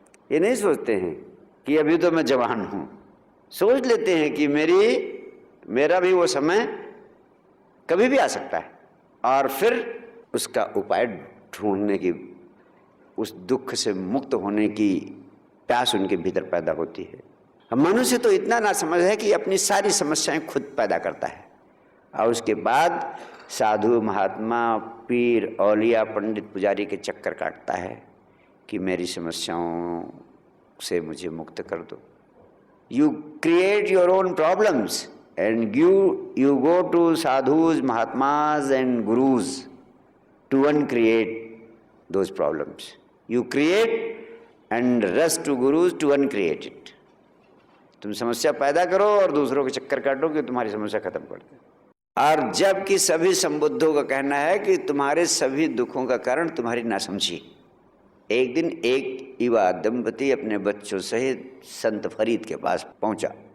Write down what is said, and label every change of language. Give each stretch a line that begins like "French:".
Hindi: ये नहीं सोचते हैं कि अभी तो मैं जवान हूं, सोच लेते हैं कि मेरा भी वो समय कभी भी आ सकता है, और फिर उसका उपाय ढूंढने की, उस दुख से मुक्त होने की प्यास उनके भीतर पैदा होती है। मनुष्य तो इतना ना समझ है कि अपनी सारी समस्याएं खुद पैदा करता है, और उसके बाद साधु, महात्मा, पीर, औलिया, पंडित, पुजारी के चक्कर काटता है कि मेरी समस्याओं से मुझे मुक्त कर दो।
English: You create your own problems and you go to sadhus, mahatmas and gurus to uncreate those problems. You create and rush to gurus to uncreate it.
Hindi: तुम समस्या पैदा करो और दूसरों के चक्कर काटो कि तुम्हारी समस्या खत्म कर दे। और जबकि सभी संबुद्धों का कहना है कि तुम्हारे सभी दुखों का कारण तुम्हारी नासमझी। एक दिन एक युवा दंपति अपने बच्चों सहित संत फरीद के पास पहुंचा।